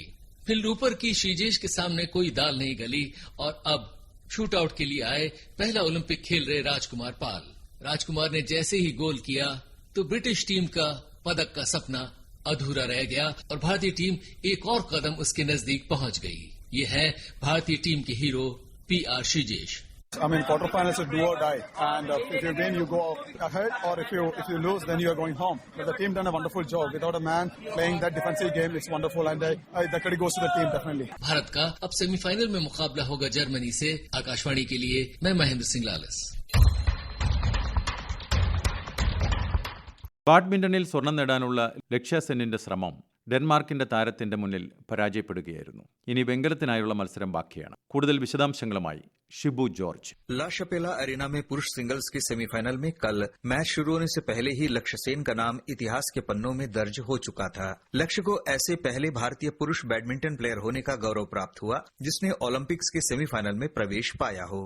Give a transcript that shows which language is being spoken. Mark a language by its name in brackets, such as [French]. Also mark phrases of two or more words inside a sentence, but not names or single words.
[Hindi] फिर ऊपर की श्रीजेश के सामने कोई दाल नहीं गली और अब शूटआउट के लिए आए पहला ओलंपिक खेल रहे राजकुमार पाल. राजकुमार ने जैसे ही गोल किया तो ब्रिटिश टीम का पदक का सपना अधूरा रह गया और भारतीय टीम एक और कदम उसके नजदीक पहुंच गई. ये है भारतीय टीम के हीरो PR श्रीजेश. [English] I mean, quarterfinals are do or die, and if you win, you go ahead, or if you lose, then you are going home. But the team done a wonderful job. Without a man playing that defensive game, it's wonderful, and the credit goes to the team definitely. [Hindi] भारत का अब सेमीफाइनल में मुकाबला होगा जर्मनी से. आकाशवाणी के लिए मैं महेंद्र सिंह लालस. [Malayalam] ബാഡ്മിന്റണിൽ സ്വർണം നേടാനുള്ള ലക്ഷ്യ സെന്നിന്റെ ശ്രമം ഡെൻമാർക്കിന്റെ താരത്തിന്റെ മുന്നിൽ പരാജയപ്പെടുകയായിരുന്നു. ഇനി വെങ്കലത്തിനായുള്ള മത്സരം ബാക്കിയാണ്. കൂടുതൽ വിശദാംശങ്ങളുമായി शिबू जॉर्ज. [Hindi] ला शपेला एरिना में पुरुष सिंगल्स के सेमीफाइनल में कल मैच शुरू होने से पहले ही लक्ष्य सेन का नाम इतिहास के पन्नों में दर्ज हो चुका था. लक्ष्य को ऐसे पहले भारतीय पुरुष [English] बैडमिंटन प्लेयर [Hindi] होने का गौरव प्राप्त हुआ जिसने ओलंपिक्स के सेमीफाइनल में प्रवेश पाया हो.